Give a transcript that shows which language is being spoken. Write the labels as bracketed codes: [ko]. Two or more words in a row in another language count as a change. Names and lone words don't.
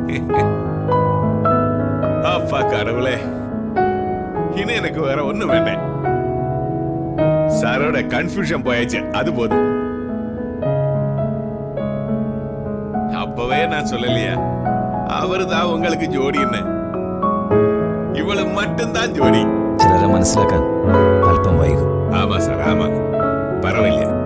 [ta] அப்பா கடவுளே, இனி எனக்கு வேற ஒண்ணும் வேண்டாம். சாரோட கன்ஃபியூஷன் போயாச்சு, அது போதும். அப்பவே நான் சொல்லலையா அவரு தான் உங்களுக்கு ஜோடின்னு? இவளு மட்டும்தான் ஜோடி. [ml] ചിലരെ മനസ്സിലാക്കാൻ അല്പം വൈകും. [ta] ஆமா சார், ஆமா, பரவாயில்லையா?